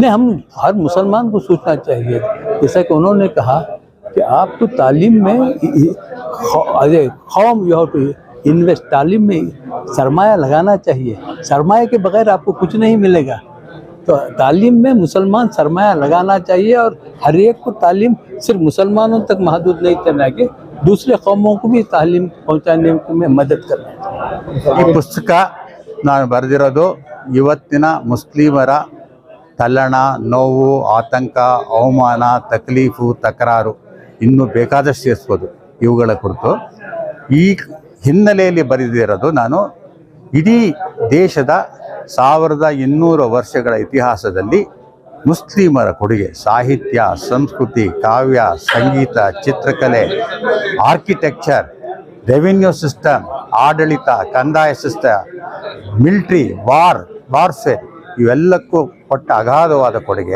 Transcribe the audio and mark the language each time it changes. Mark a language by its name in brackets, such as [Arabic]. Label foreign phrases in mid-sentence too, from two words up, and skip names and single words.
[Urdu] نہیں, ہم ہر مسلمان کو سوچنا چاہیے, جیسا کہ انہوں نے کہا کہ آپ کو تعلیم میں قوم [English] you have to invest, [Urdu] تعلیم میں سرمایہ لگانا چاہیے. سرمایہ کے بغیر آپ کو کچھ نہیں ملے گا. تو تعلیم میں مسلمان سرمایہ لگانا چاہیے, اور ہر ایک کو تعلیم صرف مسلمانوں تک محدود نہیں کرنا کہ دوسرے قوموں کو بھی تعلیم پہنچانے میں مدد کرنا چاہیے. [Kannada] ಈ ಪುಸ್ತಕ ನಾನು ಬರೆದಿರೋದು ಇವತ್ತಿನ ಮುಸ್ಲಿಮರ ತಲ್ಲಣ, ನೋವು, ಆತಂಕ, ಅವಮಾನ, ತಕ್ಲೀಫು, ತಕರಾರು ಇನ್ನೂ ಬೇಕಾದಷ್ಟು ಸೇರಿಸ್ಬೋದು ಇವುಗಳ ಕುರಿತು. ಈ ಹಿನ್ನೆಲೆಯಲ್ಲಿ ಬರೆದಿರೋದು ನಾನು ಇಡೀ ದೇಶದ 1200 ವರ್ಷಗಳ ಇತಿಹಾಸದಲ್ಲಿ ಮುಸ್ಲಿಮರ ಕೊಡುಗೆ, ಸಾಹಿತ್ಯ, ಸಂಸ್ಕೃತಿ, ಕಾವ್ಯ, ಸಂಗೀತ, ಚಿತ್ರಕಲೆ, [English] architecture, revenue system, [Kannada] ಆಡಳಿತ, ಕಂದಾಯ ಸಿಸ್ಟಮ್, [English] military, warfare [Kannada] ಇವೆಲ್ಲಕ್ಕೂ ಕೊಟ್ಟ ಅಗಾಧವಾದ ಕೊಡುಗೆ.